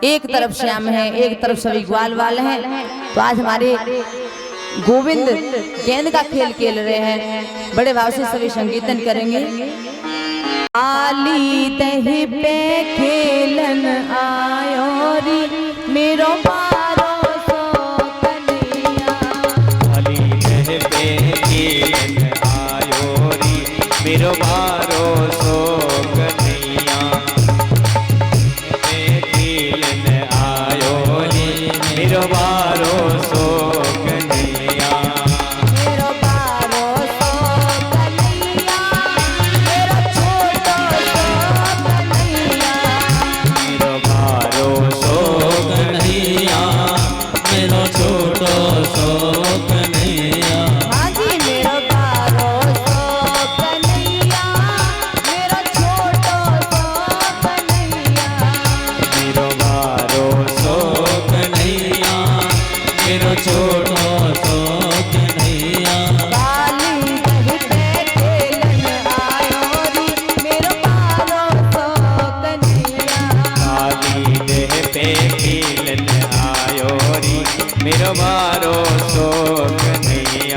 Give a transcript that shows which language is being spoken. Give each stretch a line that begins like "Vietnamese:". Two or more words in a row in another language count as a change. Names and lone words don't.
Hindi: एक तरफ श्याम है, एक तरफ सभी ग्वाल वाल हैं। तो आज हमारे गोविंद गेंद का खेल खेल रहे हैं, बड़े भाव से सभी संकीर्तन करेंगे।
Braj: काली दही पे खेलन आयो री मेरो बारो सो कन्हैया। काली दही पे खेलन आयो री मेरो बारो सो कन्हैया। पे खेलन आयो री मेरो बारो सो कन्हैया। मेरो बारो सो कन्हैया, मेरो छोटो सो कन्हैया। मेरो बारो सो कन्हैया मेरो छोटो सो कन्हैया। हाँ जी, मेरो बारो सो कन्हैया, मेरो छोटो सो कन्हैया। मेरो बारो सो कन्हैया मेरो छोटो सो कन्हैया। काली दही पे खेलन आयो री मेरो बारो सो कन्हैया। काली देह पे खेलन आयो री मेरो बारो सो कन्हैया।